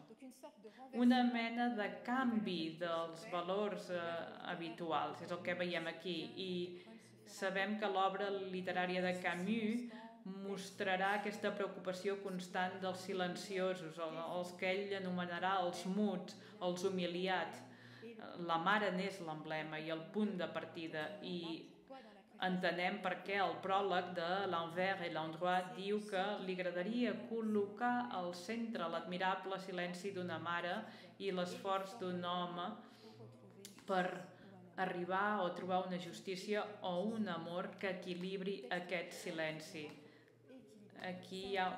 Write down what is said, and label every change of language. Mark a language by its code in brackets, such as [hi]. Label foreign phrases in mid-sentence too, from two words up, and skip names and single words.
[ca] Una mena de canvi dels valors habituals, és el que veiem aquí, i sabem que l'obra literària de Camus mostrarà aquesta preocupació constant dels silenciosos, els que ell anomenarà els muts, els humiliats. La mare n'és l'emblema i el punt de partida, i entenem per què el pròleg de L'Envers et l'Endroit diu que li agradaria col·locar al centre l'admirable silenci d'una mare i l'esforç d'un home per arribar o trobar una justícia o un amor que equilibri aquest silenci. Aquí hi ha...